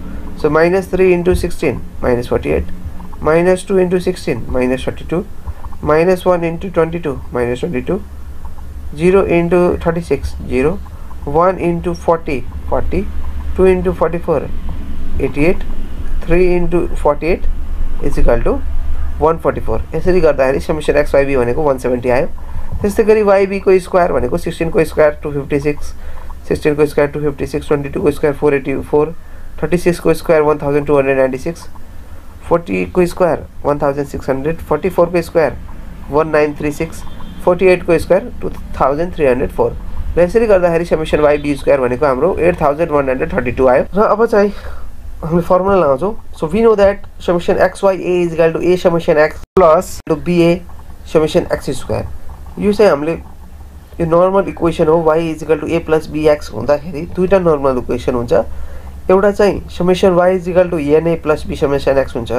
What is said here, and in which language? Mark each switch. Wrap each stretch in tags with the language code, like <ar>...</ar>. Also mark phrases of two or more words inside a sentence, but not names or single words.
<ne>सो -3 * 16 -48 -2 * 16 -32 -1 * 22 -22 0 * 36 0 1 * 40 40 2 * 44 88 3 * 48 = 144 यसरी गर्दाखेरि</ne> <en>summation xyb</en> <ne>भनेको 170 आयो. त्यस्तै गरी yb को स्क्वायर भनेको 16 को स्क्वायर 256 16 को स्क्वायर 256 22 को स्क्वायर 484 36 को स्क्वायर 1296 40 को स्क्वायर 1600 44 को स्क्वायर 1936 48 को स्क्वायर 2304 र यसरी गर्दाखेरि</ne> <en>summation yb square</en> <ne>भनेको हाम्रो 8132 आयो. र अब चाहिँ हामीले फर्मुला लगाउँछौं.</ne> <en>so we know that summation xya = a summation x plus ba summation x square.</en> <ne>यो चाहिँ हामीले यो</ne> <en>normal equation</en> <ne>हो. y = a + bx हुँदाखेरि दुईटा</ne> <en>normal equation</en> <ne>हुन्छ. एउटा चाहिँ</ne> <en>summation y</en> <ne>= na +</ne> <en>b summation x</en> <ne>हुन्छ.</ne>